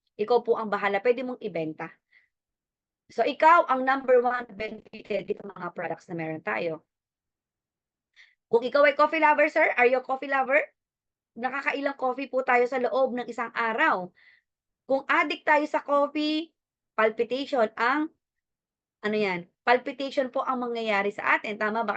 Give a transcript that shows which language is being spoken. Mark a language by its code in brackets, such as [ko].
[tl] Ikaw po ang bahala, puwede mong ibenta. So, ikaw ang number 1 benefited dito mga products na meron tayo. Kung ikaw ay coffee lover, sir, [en] are you a coffee lover? [tl] Nakakailang coffee po tayo sa loob ng isang araw. Kung addict tayo sa coffee, palpitation ang ano yan, palpitation po ang mangyayari sa atin, tama ba?